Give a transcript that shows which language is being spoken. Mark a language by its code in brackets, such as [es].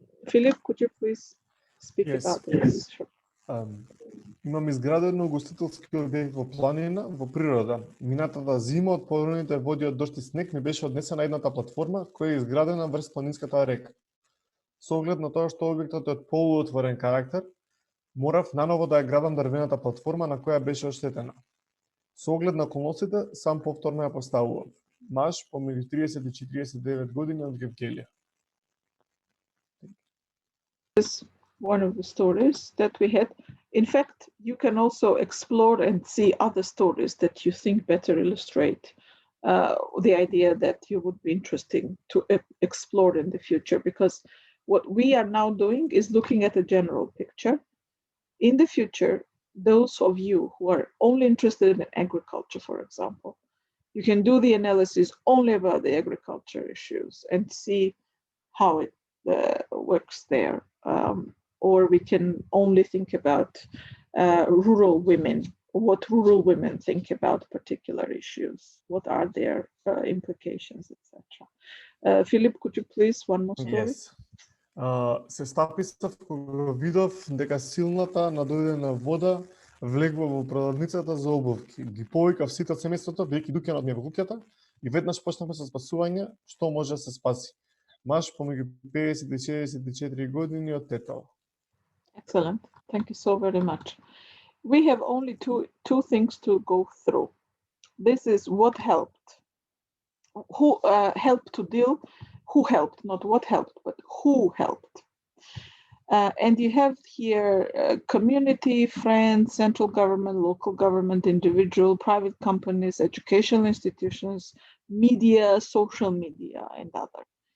[en] Philip, could you please speak about this? [mk] Имам изградено гостителски објект во планина, во природа. Минатата зима од повремените води од дожд и снег ми беше однесена едната платформа која е изградена врз планинската река. Со оглед на тоа што објектот е од полуотворен карактер, морав наново да ја градам дрвената платформа на која беше оштетена. Со оглед на околностите, сам повторно ја поставував. Маж помеѓу 30 и 49 години од Гевгелија. [en] One of the stories that we had. In fact, you can also explore and see other stories that you think better illustrate the idea that you would be interesting to explore in the future, because what we are now doing is looking at a general picture. In the future, those of you who are only interested in agriculture, for example, you can do the analysis only about the agriculture issues and see how it works there. Or we can only think about rural women, what rural women think about particular issues, what are their implications, etc. Philip, could you please one more story? Yes. [mk] Се стаписав кога видов дека силната надојдена вода влегува во продавницата за обувки. Ги повикав сите од семејството, веќе дуќанот ми е во куќата, и веднаш почнавме со спасување, што може да се спаси. Маж помеѓу 50 и 64 години од Тетово. [en] Excellent. Thank you so very much. We have only two things to go through. This is what helped. Who helped to deal? Who helped? Not what helped, but who helped. And you have here community, friends, central government, local government, individual, private companies, educational institutions, media, social media, and others.